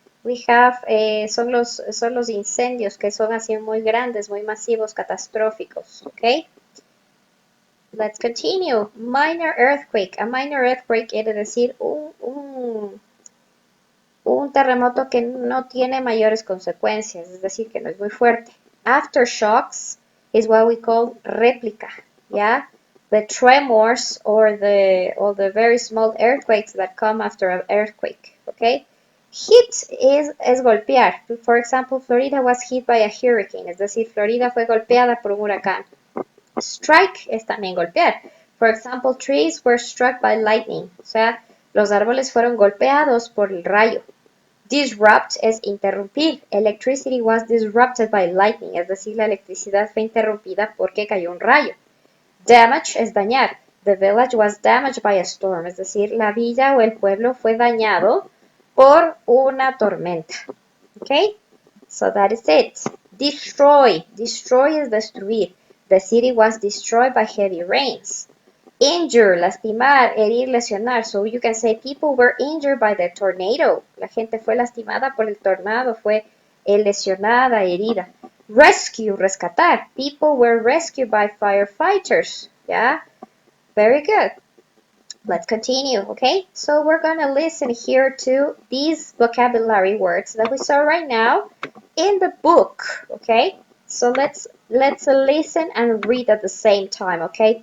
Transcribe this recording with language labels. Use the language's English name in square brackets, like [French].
[Spanish] We have, son los incendios que son así muy grandes, muy masivos, catastróficos, ¿ok? [English] Let's continue. [Spanish] Minor earthquake. A minor earthquake quiere decir un terremoto que no tiene mayores consecuencias, es decir, que no es muy fuerte. [English] Aftershocks is what we call réplica, yeah? The tremors or the very small earthquakes that come after an earthquake, okay? [Spanish] Hit es golpear. [English] For example, Florida was hit by a hurricane, [Spanish] es decir, Florida fue golpeada por un huracán. Strike es también golpear. [English] For example, trees were struck by lightning, [Spanish] o sea, los árboles fueron golpeados por el rayo. Disrupt es interrumpir. [English] Electricity was disrupted by lightning, [Spanish] es decir, la electricidad fue interrumpida porque cayó un rayo. Damage es dañar. [English] The village was damaged by a storm, [Spanish] es decir, la villa o el pueblo fue dañado por una tormenta. [English] Okay? So that is it. Destroy. [Spanish] Destroy es destruir. [English] The city was destroyed by heavy rains. [Spanish] Injure, lastimar, herir, lesionar. [English] So you can say people were injured by the tornado. [Spanish] La gente fue lastimada por el tornado, fue lesionada, herida. Rescue, rescatar. [English] People were rescued by firefighters. Yeah, very good. Let's continue, okay? So we're gonna listen here to these vocabulary words that we saw right now in the book, okay? So let's listen and read at the same time, okay?